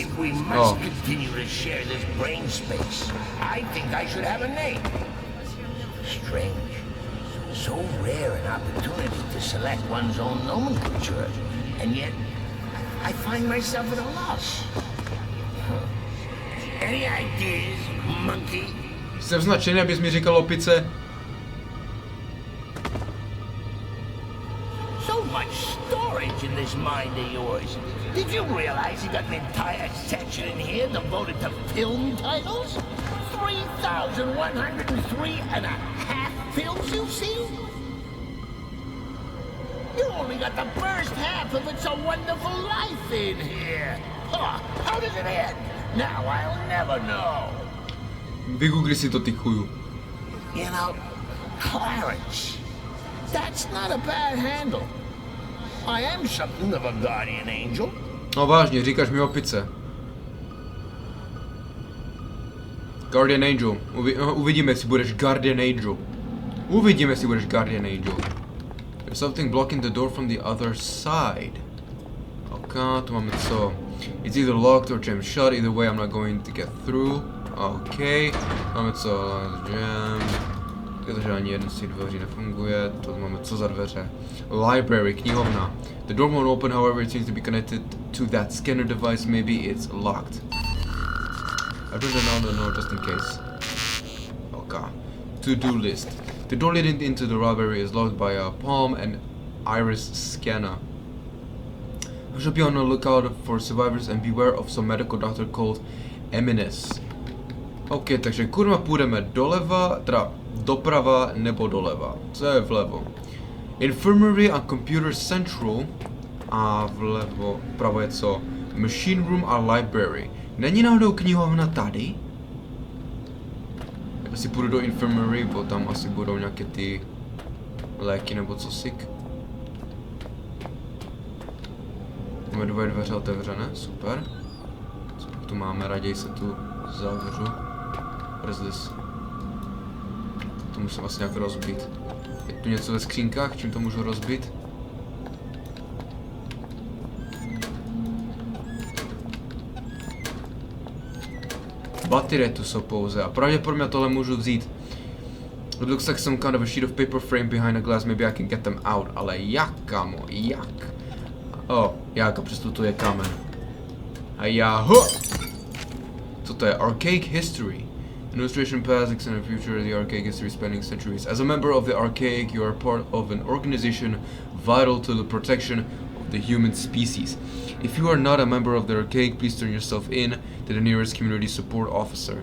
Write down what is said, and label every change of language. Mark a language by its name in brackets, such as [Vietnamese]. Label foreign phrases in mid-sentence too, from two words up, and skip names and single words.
[English] If we must continue to share this brain space, I think I should have a name. Strange. So rare an opportunity to select one's own nomenclature, and yet I find myself at a loss. Any ideas, monkey? [Czech] Jsem značený, abys mi říkal opice. [English] So much storage in this mind of yours. Did you realize you got an entire section in here devoted to film titles? 3,103 and a half films you've seen? You only got the first half of It's a Wonderful Life in here. Huh, how does it end? Now I'll never know. [Czech] Vygoogli si to, ty chuju. [English] You know, Clarence, that's not a bad handle. I am something of a guardian angel. [Czech] No vážně, říkáš mi opice. Guardian Angel. Uvidíme, jestli budeš Guardian Angel. Uvidíme, jestli budeš Guardian Angel. [English] There's something blocking the door from the other side. [Czech] Ok, tu máme co? [English] It's either locked or jammed shut. Either way, I'm not going to get through. [Czech] Ok, máme co? Jam. Protože ani jeden z těch dveří nefunguje. To máme co za dveře? Library, knihovna. [English] The door won't open, however, it seems to be connected to that scanner device. Maybe it's locked. I put it on the just in case. Okay. To-do list. The door leading into the library is locked by a palm and iris scanner. I should be on the lookout for survivors and beware of some medical doctor called Eminence. [Czech] Ok, takže kurva půjdeme doleva, teda doprava nebo doleva. Co je vlevo? Infirmary a Computer Central. A vlevo, vpravo je co? Machine Room a Library. Není náhodou knihovna tady? Já si půjdu do Infirmary, bo tam asi budou nějaké ty léky nebo cosik. Máme dvoje dveře otevřené, super. Co pak tu máme, raději se tu zavřu. [English] What is this? [Czech] To musím asi nějak rozbít. Je tu něco ve skřínkách, čím to můžu rozbít? Baterie tu jsou pouze a pravděpodobně tohle můžu vzít. [English] It looks like some kind of a sheet of paper frame behind a glass, maybe I can get them out. [Czech] Ale jak, kamo, jak? Oh, jak, a přesto tu je kámen. A já, ho! Co to je? [English] Archaic history. An illustration past, extended future, the archaic history spanning centuries. As a member of the archaic, you are part of an organization vital to the protection of the human species. If you are not a member of the archaic, please turn yourself in to the nearest community support officer.